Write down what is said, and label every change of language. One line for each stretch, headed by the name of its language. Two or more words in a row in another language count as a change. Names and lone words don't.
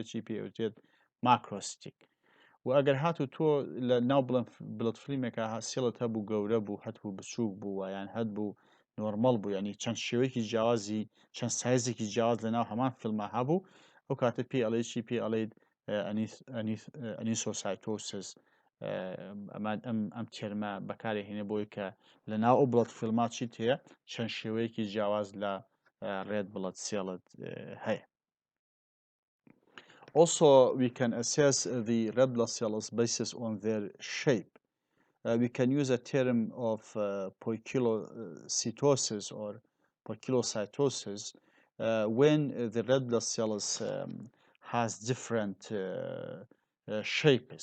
Central Kurdish: چی پێوتێت ماکرۆستیک و ئەگەر هاتو تۆ لە ناو
English: blood film
Central Kurdish: سێڵت هەبوو گەورە بوو هەتبوو بچووک بوو یان هەت بوو نۆرمەڵ بوو ینی چەند شێوەیەکی جیاوازی چەند سایزێکی جیاواز لە ناو هەمان فیلمە هەبوو ئەو کاتە پێ ئەڵێ چی پێ ئەڵێت ئەنیسۆسایتۆسس ئەم تێرمە بەکارهێنێ بۆی کە لە ناو ئەو
English: blood film
Central Kurdish: چیت هەیە چەند شێوەیەکی جیاواز لە
English: red blood cell
Central Kurdish: هەیە.
English: Also, we can assess the red blood cells based on their shape. We can use a term of poikilocytosis or poikilocytosis when the red blood cells has different shapes.